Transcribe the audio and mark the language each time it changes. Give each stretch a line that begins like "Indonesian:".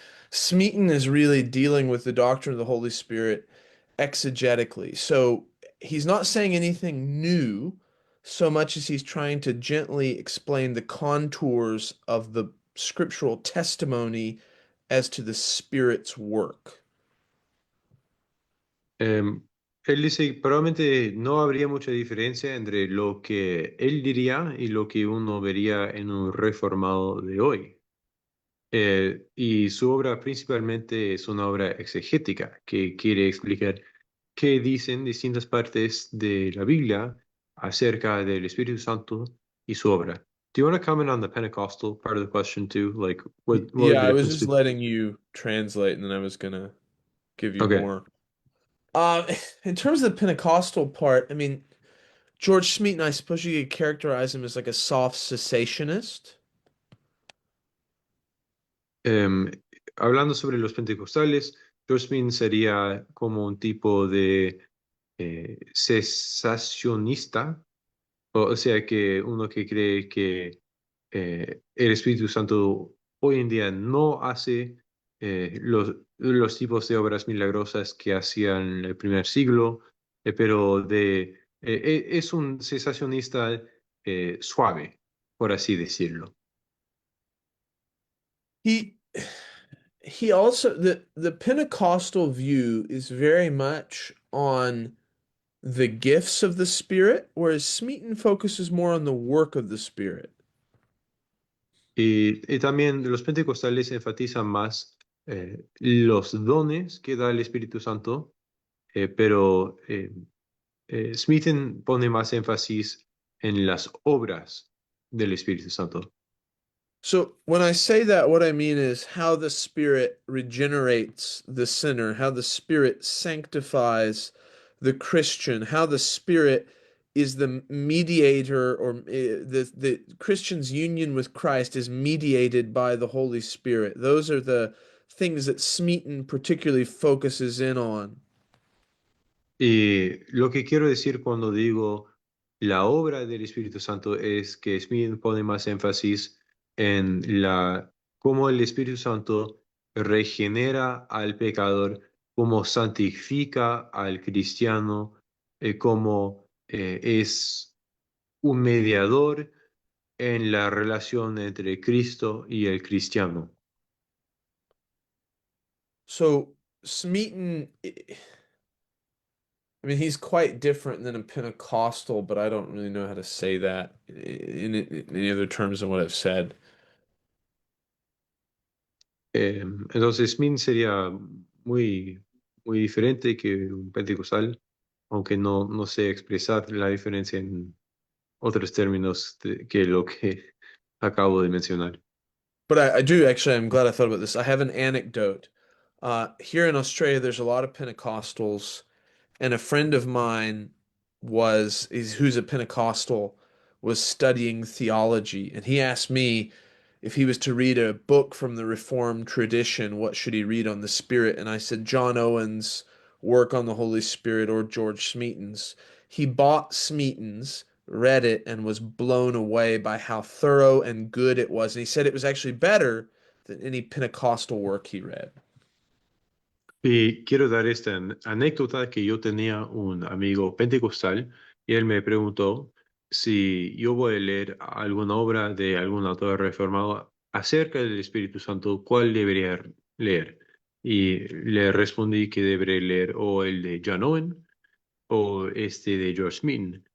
English: Smeaton is really dealing with the doctrine of the Holy Spirit exegetically. So he's not saying anything new so much as he's trying to gently explain the contours of the scriptural testimony as to the Spirit's work.
Spanish: Em, Él dice que probablemente no habría mucha diferencia entre lo que él diría y lo que uno vería en un reformado de hoy. Y su obra principalmente es una obra exegética que quiere explicar qué dicen distintas partes de la Biblia acerca del Espíritu Santo y su obra.
English: Do you want to comment on the Pentecostal part of the question too? Like, what are Yeah, the I was differences? just letting you translate and then I was gonna give you Okay. more. Uh, in terms of the Pentecostal part, I mean, George Smeaton, I suppose you could characterize him as like a soft cessationist.
Spanish: Em, Hablando sobre los pentecostales, George Smith sería como un tipo de cesacionista, o sea que uno que cree que el Espíritu Santo hoy en día no hace los tipos de obras milagrosas que hacían en el primer siglo, pero es un cesacionista suave, por así decirlo.
English: He he also the Pentecostal view is very much on the gifts of the Spirit, whereas Smeaton focuses more on the work of the Spirit.
Spanish: Y también los pentecostales enfatizan más los dones que da el Espíritu Santo, pero Smithen pone más énfasis en las obras del Espíritu Santo.
English: So when I say that, what I mean is how the Spirit regenerates the sinner, how the Spirit sanctifies the Christian, how the Spirit is the mediator, or the Christian's union with Christ is mediated by the Holy Spirit. Those are the things that Smeaton particularly focuses in on.
Spanish: Y lo que quiero decir cuando digo la obra del Espíritu Santo es que Smith pone más énfasis en cómo el Espíritu Santo regenera al pecador, cómo santifica al cristiano, cómo es un mediador en la relación entre Cristo y el cristiano.
English: So Smeaton, I mean, he's quite different than a Pentecostal, but I don't really know how to say that in any other terms than what I've said.
Spanish: Entonces, Smith sería muy, muy diferente que un pentecostal, aunque no sé expresar la diferencia en otros términos que lo que acabo de mencionar.
English: But I do actually, I'm glad I thought about this. I have an anecdote. Here in Australia, there's a lot of Pentecostals, and a friend of mine who's a Pentecostal, was studying theology, and he asked me if he was to read a book from the Reformed tradition, what should he read on the Spirit? And I said John Owen's work on the Holy Spirit or George Smeaton's. He bought Smeaton's, read it, and was blown away by how thorough and good it was. And he said it was actually better than any Pentecostal work he read.
Spanish: Y quiero dar esta anécdota que yo tenía un amigo pentecostal y él me preguntó si yo voy a leer alguna obra de algún autor reformado acerca del Espíritu Santo, ¿cuál debería leer? Y le respondí que debería leer o el de John Owen o este de George Mead.